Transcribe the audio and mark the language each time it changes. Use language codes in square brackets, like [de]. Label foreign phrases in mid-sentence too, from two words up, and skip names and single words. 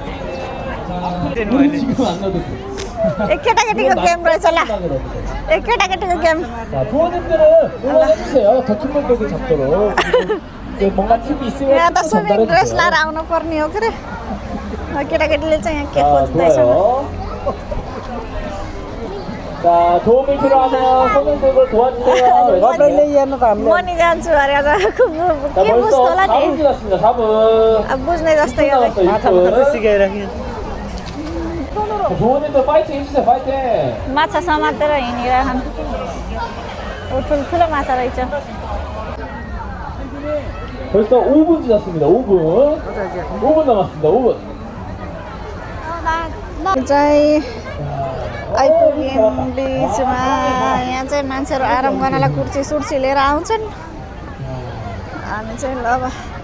[ne] एक केटाकेटीको गेम रहेछ ल एक केटाकेटीको गेम यहाँ त [en] swimming dress [ne] लाएर आउनु पर्ने हो के अरे केटाकेटीले चाहिँ यहाँ के खोज्दैछ [ko] 도움이 필요하면 손을 도와주세요. [ne] मनी जान्छु अरे आज के बुझ्छ होला नि [ko] 지났습니다. 4분. [ne] अब बुझ्ने जस्तै हो [ko] 조원님도 파이팅 해주세요. 파이팅. [ne] माछा समातेर हिँडिरहन् ठुल्ठुलो माछा रहेछ [ko] 벌써 5분 지났습니다. 5분. 5분 남았습니다. 5분. [ne] चाहिँ आइपुग्यौँ बिचमा यहाँ चाहिँ मान्छेहरू आराम गर्नलाई कुर्सी सुर्सी लिएर आउँछन् हामी चाहिँ ल अब